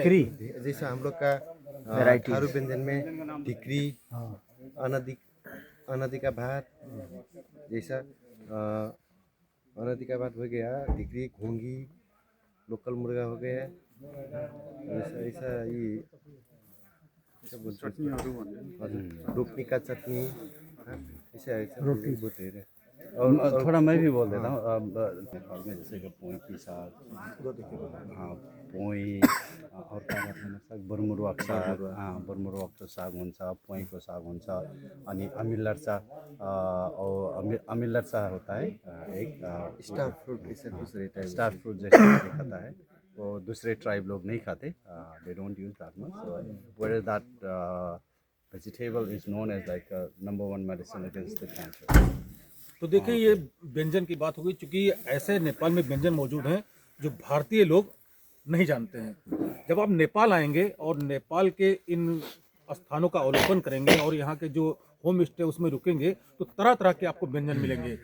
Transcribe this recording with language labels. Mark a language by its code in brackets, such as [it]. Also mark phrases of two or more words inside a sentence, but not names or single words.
[hi] जैसा हम लोग का थारू व्यंजन में ढिकरी, अनादि का भात, जैसा अनादि का भात हो गया, ढिकरी, घोंगी, लोकल मुर्गा हो गया, ऐसा ये रोपनी का चटनी, ऐसा रोटी बोलते हैं। और थोड़ा मैं भी बोल देता हूँ। नेपाल में जैसे कि पोई की साग, हाँ पोई और क्या कहते हैं साग, [ne] बरमुरुवाको साग, बरमुरुवाको साग हुन्छ, पोईको साग हुन्छ, अनि [hi] अमिलर्चा और अमिलर्चा होता है एक [en] star fruit, [hi] ऐसा दूसरे टाइप [en] star fruit [hi] जैसे खाता है, वो दूसरे ट्राइब लोग नहीं खाते। [en] they don't use that much, so where that vegetable is known as like number one medicine against the cancer. [hi] तो देखिए, ये व्यंजन की बात होगी, क्योंकि ऐसे नेपाल में व्यंजन मौजूद हैं जो भारतीय लोग नहीं जानते हैं। जब आप नेपाल आएंगे और नेपाल के इन स्थानों का अवलोकन करेंगे और यहाँ के जो [en] home stay [hi] उसमें रुकेंगे तो तरह तरह के आपको व्यंजन मिलेंगे।